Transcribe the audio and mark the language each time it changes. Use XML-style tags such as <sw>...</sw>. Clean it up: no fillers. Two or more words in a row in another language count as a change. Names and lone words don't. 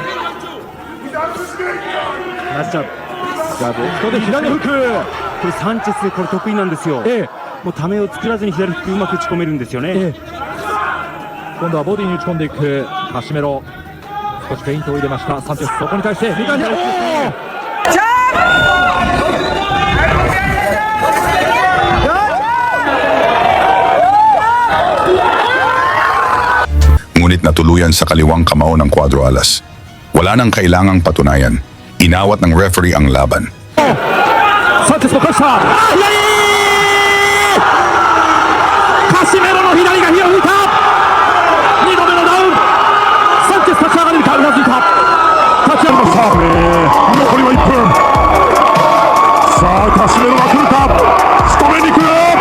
<ja>ナイスジャンプ。じゃあレフトで左フック。これサンチェスこれ得意なんですよ。ええ、もうためを作らずに左フックうまく打ち込めるんですよね。ええ、今度はボディに打ち込んでいくカシメロ。少しフェイントを入れましたサンチェス。そこに対して右手、</ja> <tl>Ngunit natuluyan sa kaliwang kamao ng Cuadro Alas. Wala nang kailangang patunayan. Inawat ng referee ang laban.</tl> <ja>サンチェスの返したカシメロの左が火を吹いた。2度目のダウン。サンチェス立ち上がれるか。うなずいた。立ち上がりました。残りは1分。さあカシメロが来るか、仕留めに来る。</ja>